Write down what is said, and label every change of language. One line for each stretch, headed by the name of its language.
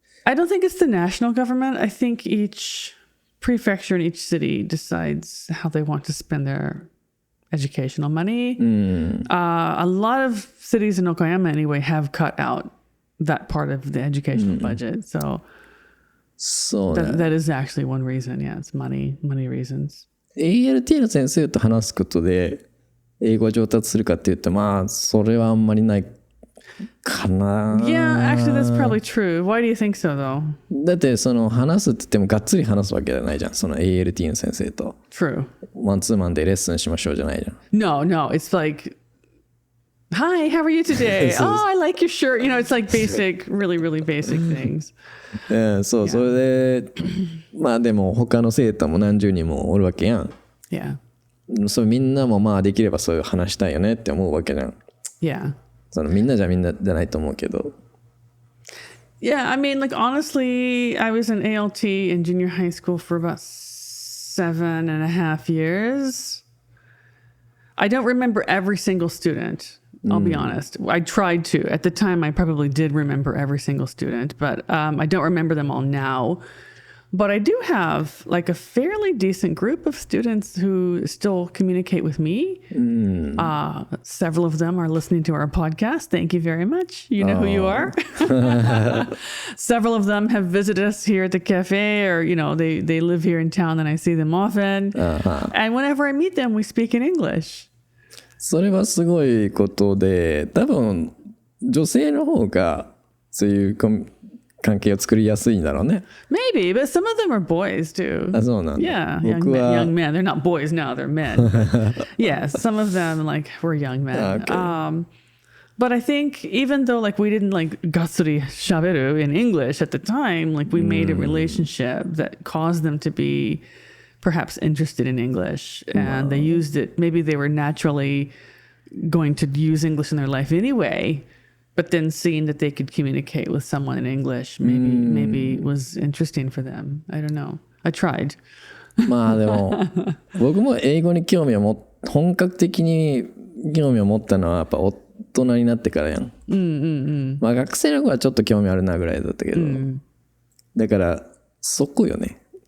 English: I don't think it's the national government. I think each prefecture in each city decides how they want to spend their educational money. A lot of cities in Okayama anyway have cut out that part of the educational budget. So that is actually one reason. Yeah, it's money reasons.
Japanese: ALT の先生と話すことで英語を上達するかって言ってそれはあんまりないかな。
English: Yeah, actually that's probably true. Why do you think so though?
Japanese: だって話すって言ってもがっつり話すわけじゃないじゃん、その ALT の先生と。
English: True.
Japanese: マンツーマンでレッスンしましょうじゃないじゃん。
English: No, it's like, hi, how are you today? Oh, I like your shirt. It's like basic, really, really basic things.
Japanese: そう、それででも他の生徒も何十人もおるわけやん。
English: Yeah.
Japanese: そうみんなもできればそういう話したいよねって思うわけじゃん。
English: Yeah.
Japanese: みんなじゃないと思うけど。
English: Yeah, I mean, like, honestly, I was in ALT in junior high school for about 7.5 years. I don't remember every single student. I'll be honest. I tried to. At the time, I probably did remember every single student, but I don't remember them all now. But I do have like a fairly decent group of students who still communicate with me. Several of them are listening to our podcast. Thank you very much. You know who you are. Several of them have visited us here at the cafe, or, they live here in town and I see them often. And whenever I meet them, we speak in English.
Japanese: それはすごいことで、多分女性の方がそういう関係を作りやすいんだろうね。
English: Maybe, but some of them are boys too.
Japanese: あ、そうなんだ。
English: Yeah, young men. They're not boys now, they're men. Yeah, some of them like were young men. Okay. But I think even though like we didn't like
Japanese: gatsuri shaberu
English: in English at the time, like we made a relationship that caused them to be perhaps interested in English, and they used it. Maybe they were naturally going to use English in their life anyway. But then seeing that they could communicate with someone in English maybe was interesting for them. I don't know. I tried.
Japanese: でも僕も英語に本格的に興味を持ったのはやっぱ大人になってからやん。学生の頃はちょっと興味あるなぐらいだったけど、だからそこよね。